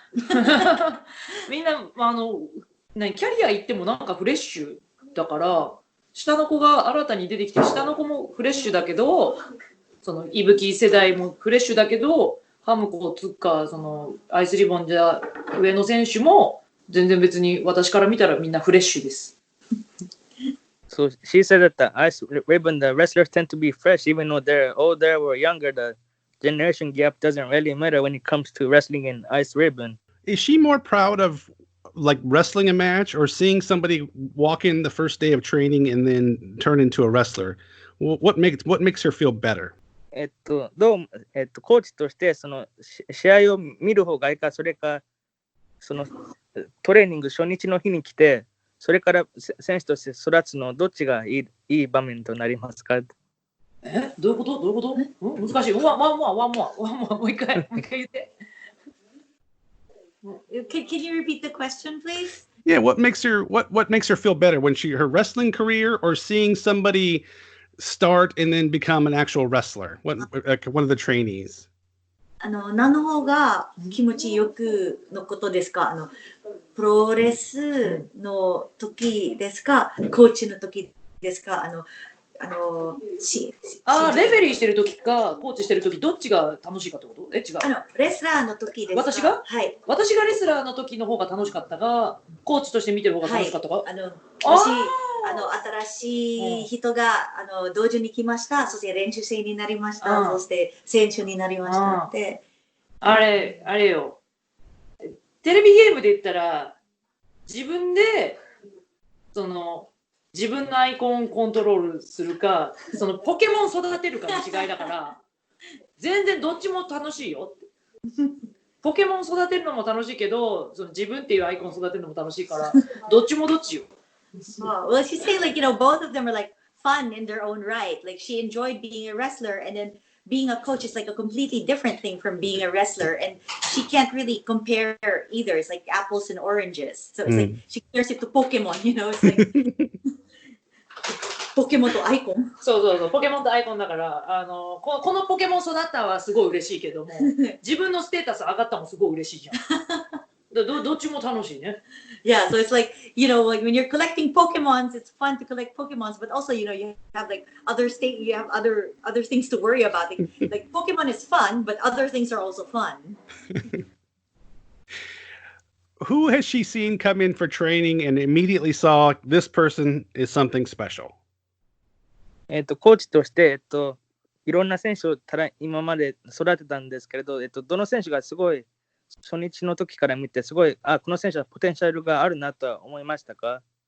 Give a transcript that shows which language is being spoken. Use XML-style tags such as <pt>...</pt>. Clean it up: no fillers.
<ja>みんなキャリア行ってもなんかフレッシュだから、下の子が新たに出てきて、下の子もフレッシュだけど、そのいぶき世代もフレッシュだけど、ハムコつっかそのアイスリボンじゃ上の選手も全然別に私から見たらみんなフレッシュです。</ja> <en>So she said that the ice ribbon, the wrestlers tend to be fresh, even though they're older or younger. The generation gap doesn't really matter when it comes to wrestling in ice ribbon. Is she more proud of like wrestling a match or seeing somebody walk in the first day of training and then turn into a wrestler? What makes her feel better?</en> <ja>コーチとしてその試合を見る方がいいか、それかそのトレーニング初日の日に来て、それから選手として育つのどっちがいい場面となりますか？どういうこと？難しい。ワンもう一回言って。</ja> <en>Can you repeat the question, please? Yeah, what makes her feel better when her wrestling career or seeing somebody start and then become an actual wrestler? One of the trainees.</en> <ja>何の方が気持ちよくのことですか？プロレスの時ですか？コーチの時ですか？レフェリーしてる時かコーチしてる時どっちが楽しいかってこと？違う。レスラーの時ですか？私が？はい。私がレスラーの時の方が楽しかったが、コーチとして見てる方が楽しかったか？もし新しい人が同時に来ました。そして練習生になりました。そして選手になりましたって。あれよ。テレビゲームで言ったら自分で自分のアイコンをコントロールするか、そのポケモン育てるかの違いだから、全然どっちも楽しいよ。ポケモン育てるのも楽しいけど、その自分っていうアイコン育てるのも楽しいから、どっちもどっちよ。</ja> <en>Well, she's saying both of them are fun in their own right. Like she enjoyed being a wrestler, and then being a coach is a completely different thing from being a wrestler, and she can't really compare either. It's like apples and oranges. So it's she compares it to Pokemon, it's like</en> <ja>ポケモンとアイコン。そう、ポケモンとアイコンだから、このポケモン育ったはすごい嬉しいけども、自分のステータス上がったもすごい嬉しいじゃん。どっちも楽しいね。</ja> <en>Yeah, so it's like when you're collecting Pokemons, it's fun to collect Pokemons, but also you have other things to worry about. Like Pokemon is fun, but other things are also fun. Who has she seen come in for training and immediately saw this person is something special?</en> <ja>コーチとしていろんな選手を今まで育てたんですけれど、どの選手がすごい初日の時から見てすごいこの選手はポテンシャルがあるなとは思いましたか？</ja>